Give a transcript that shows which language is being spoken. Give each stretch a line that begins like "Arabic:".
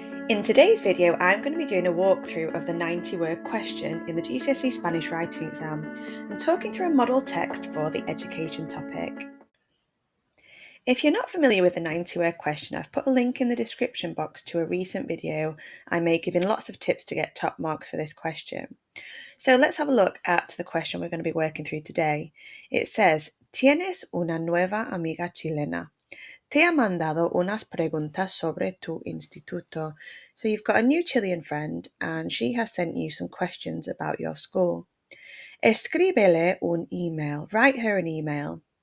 English: In today's video, I'm going to be doing a walkthrough of the 90-word question in the Gcse Spanish writing exam and talking through a model text for the education topic. If you're not familiar with the 90-word question, I've put a link in the description box to a recent video I made giving lots of tips to get top marks for this question. So let's have a look at the question we're going to be working through today.
Spanish: It says, ¿Tienes una nueva amiga chilena? Te ha mandado unas preguntas sobre tu instituto.
English: So you've got a new Chilean friend and she has sent you some questions about your school.
Spanish: Escríbele un email.
English: Write her an email.